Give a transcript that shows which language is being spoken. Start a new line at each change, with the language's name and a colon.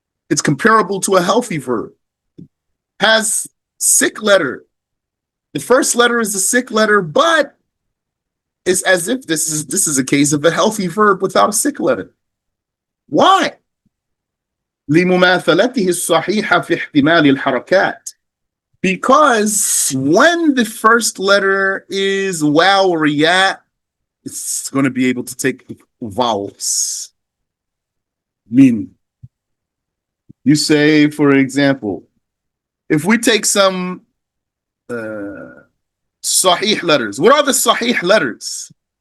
English: It's comparable to a healthy verb. Has sick letter. The first letter is a sick letter, but it's as if this is a case of a healthy verb without a sick letter. Why?
Arabic: لمماثلته الصحيحة في احتمال الحركات.
English: Because when the first letter is waw or ya, it's going to be able to take vowels. Meaning, you say, for example, if we take some sahih letters, what are the sahih letters?